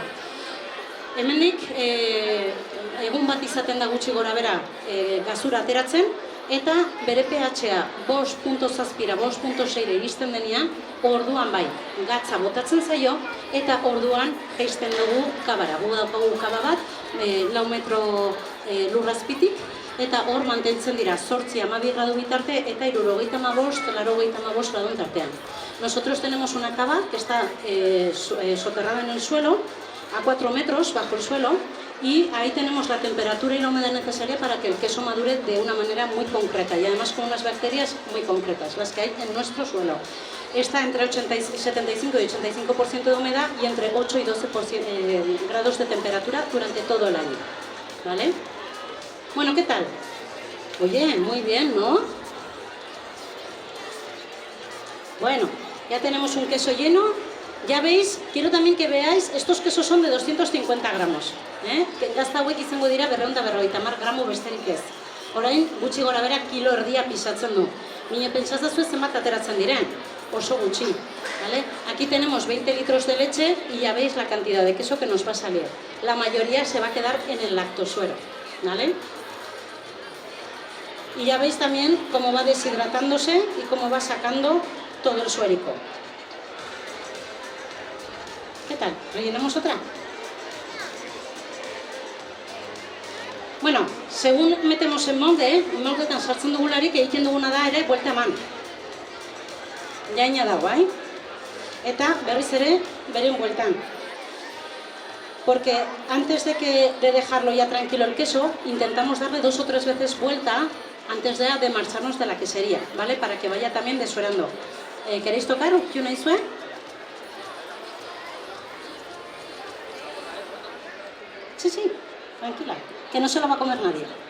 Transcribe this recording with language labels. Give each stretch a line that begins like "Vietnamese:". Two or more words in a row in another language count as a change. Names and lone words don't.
Basque: Hemenik egun bat izaten da gutxi gora bera gazura ateratzen, eta bere pH-a 5.7-ra 5.6-ra iristen denean, orduan bai, gatza botatzen zaio, eta orduan jaisten dugu kabara. Gu daukagu kaba bat, 4 metro lurrazpitik, eta hor mantentzen dira 8-12 gradu bitarte eta 75-85 gradu tartean.
Spanish: Nosotros tenemos una cava que está soterrada en el suelo, a 4 metros bajo el suelo, y ahí tenemos la temperatura y la humedad necesaria para que el queso madure de una manera muy concreta y además con unas bacterias muy concretas, las que hay en nuestro suelo. Está entre 75 y 85% de humedad y entre 8 y 12 grados de temperatura durante todo el año. ¿Vale? Bueno, ¿qué tal? Oye, muy bien, ¿no? Bueno, ya tenemos un queso lleno. Ya veis, quiero también que veáis, estos quesos son de 250 gramos.
Basque: Gazta hauek izango dira 250 gramo besterik ez. Orain, gutxi gora bera, kilo erdia pisatzen du. Mine pentsazazue zenbat ateratzen diren, oso gutxi.
Spanish: ¿Vale? Aquí tenemos 20 litros de leche y ya veis la cantidad de queso que nos va a salir. La mayoría se va a quedar en el lactosuero. ¿Vale? Y ya veis también cómo va deshidratándose y cómo va sacando todo el suérico. ¿Qué tal? ¿Rellenamos otra?
Basque: Bueno,
Spanish: según metemos en
Basque: moldetan sartzen dugularik egiten duguna da ere buelta eman. Jaina dago, Eta berriz ere beren bueltan.
Spanish: Porque antes de dejarlo ya tranquilo el queso, intentamos darle 2 o 3 veces vuelta antes de marcharnos de la quesería, ¿vale? Para que vaya también desuerando. ¿Queréis tocar? ¿Qué una isue? Sí, sí, tranquila, que no se lo va a comer nadie.